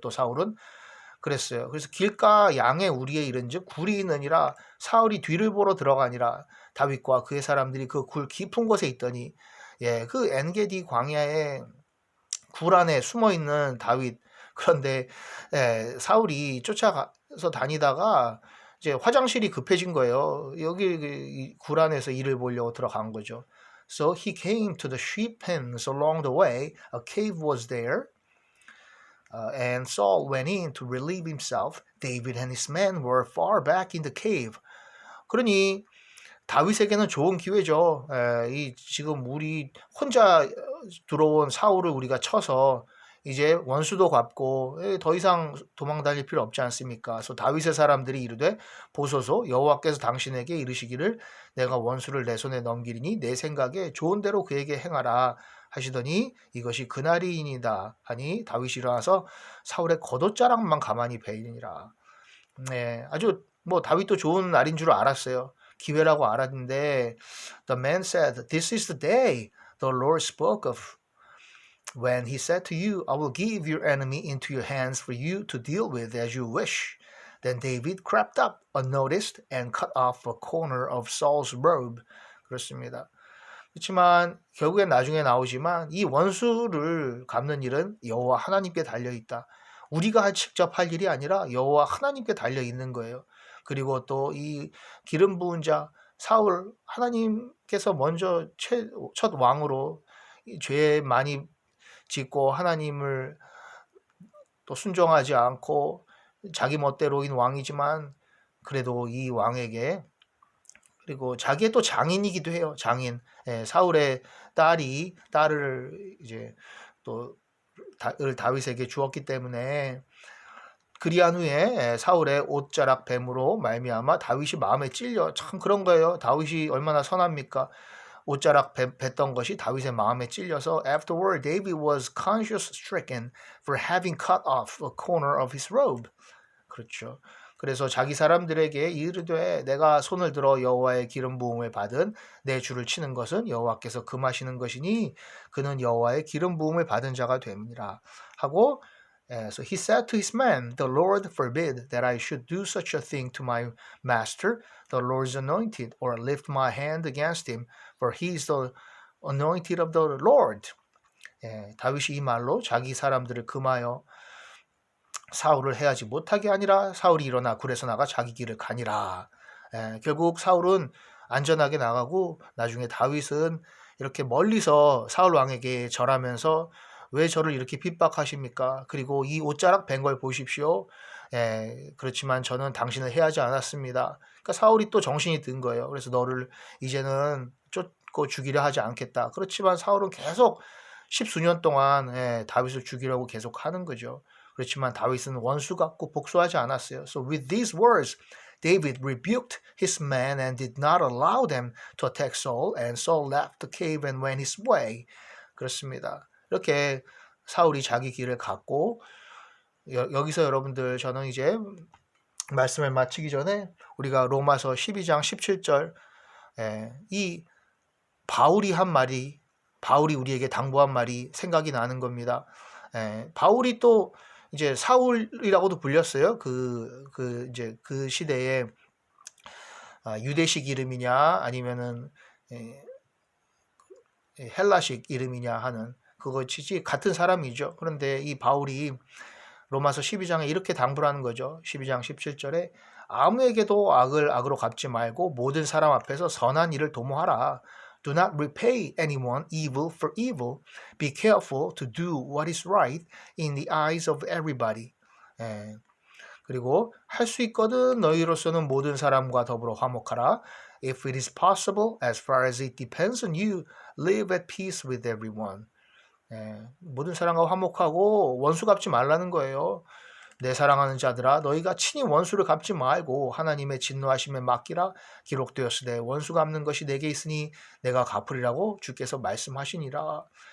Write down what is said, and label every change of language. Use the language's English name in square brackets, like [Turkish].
[Korean] 또 사울은 그랬어요. 그래서 길가 양의 우리에 이른즉 굴이 있느니라 사울이 뒤를 보러 들어가니라 다윗과 그의 사람들이 그 굴 깊은 곳에 있더니 그 엔게디 광야에 굴 안에 숨어 있는 다윗 그런데 사울이 쫓아가서 다니다가 이제 화장실이 급해진 거예요. 여기 굴 안에서 일을 보려고 들어간 거죠. [English] So he came to the sheep pens along the way. A cave was there. And Saul went in to relieve himself. David and his men were far back in the cave. [Korean] 그러니 다윗에게는 좋은 기회죠. 지금 우리 혼자 들어온 사울을 우리가 쳐서 이제 원수도 갚고 더 이상 도망 다닐 필요 없지 않습니까? 그래서 다윗의 사람들이 이르되 보소서 여호와께서 당신에게 이르시기를 내가 원수를 내 손에 넘기리니 내 생각에 좋은 대로 그에게 행하라 하시더니 이것이 그날이니이다 하니 다윗이 일어나서 사울의 겉옷자락만 가만히 베이니라. 아주 다윗도 좋은 날인 줄 알았어요. 기회라고 알았는데 [English] The man said, This is the day the Lord spoke of when he said to you, I will give your enemy into your hands for you to deal with as you wish. Then David crept up unnoticed and cut off a corner of Saul's robe. [Korean] 그렇습니다. 그렇지만 결국엔 나중에 나오지만 이 원수를 갚는 일은 여호와 하나님께 달려있다. 우리가 직접 할 일이 아니라 여호와 하나님께 달려있는 거예요. 그리고 또 이 기름 부은 자 사울 하나님께서 먼저 첫 왕으로 죄 많이 짓고 하나님을 또 순종하지 않고 자기 멋대로인 왕이지만 그래도 이 왕에게 그리고 자기의 또 장인이기도 해요. 장인 사울의 딸을 이제 또 다윗에게 주었기 때문에 그리한 후에 사울의 옷자락 뱀으로 말미암아 다윗이 마음에 찔려 참 그런 거예요. 다윗이 얼마나 선합니까? 옷자락 뱉던 것이 다윗의 마음에 찔려서 [English] Afterward, David was conscience stricken for having cut off a corner of his robe. [Korean] 그렇죠. 그래서 자기 사람들에게 이르되 내가 손을 들어 여호와의 기름 부음을 받은 내 주를 치는 것은 여호와께서 금하시는 것이니 그는 여호와의 기름 부음을 받은 자가 됨이라 하고 [English] So he said to his men, the Lord forbid that I should do such a thing to my master, the Lord's anointed, or lift my hand against him, for he is the anointed of the Lord. [Korean] 다윗이 이 말로 자기 사람들을 금하여 사울을 해하지 못하게 하니라. 사울이 일어나 굴에서 나가 자기 길을 가니라. 결국 사울은 안전하게 나가고 나중에 다윗은 이렇게 멀리서 사울 왕에게 절하면서 왜 저를 이렇게 핍박하십니까? 그리고 이 옷자락 벤 걸 보십시오. 그렇지만 저는 당신을 해하지 않았습니다. 그러니까 사울이 또 정신이 든 거예요. 그래서 너를 이제는 쫓고 죽이려 하지 않겠다. 그렇지만 사울은 계속 십수년 동안 다윗을 죽이려고 계속 하는 거죠. 그렇지만 다윗은 원수 같고 복수하지 않았어요. [English] So with these words, David rebuked his men and did not allow them to attack Saul, and Saul left the cave and went his way. [Korean] 그렇습니다. 이렇게 사울이 자기 길을 갔고 여기서 여러분들 저는 이제 말씀을 마치기 전에 우리가 로마서 12장 17절 이 바울이 한 말이 바울이 우리에게 당부한 말이 생각이 나는 겁니다. 바울이 또 이제 사울이라고도 불렸어요. 이제 그 시대에 유대식 이름이냐 아니면은 헬라식 이름이냐 하는 그것이지 같은 사람이죠. 그런데 이 바울이 로마서 12장에 이렇게 당부를 하는 거죠. 12장 17절에 아무에게도 악을 악으로 갚지 말고 모든 사람 앞에서 선한 일을 도모하라. [English] Do not repay anyone evil for evil. Be careful to do what is right in the eyes of everybody. [Korean] 그리고 할 수 있거든 너희로서는 모든 사람과 더불어 화목하라. [English] If it is possible, as far as it depends on you, live at peace with everyone. [Korean] 모든 사람과 화목하고 원수 갚지 말라는 거예요. 내 사랑하는 자들아 너희가 친히 원수를 갚지 말고 하나님의 진노하심에 맡기라. 기록되었으되 원수 갚는 것이 내게 있으니 내가 갚으리라고 주께서 말씀하시니라.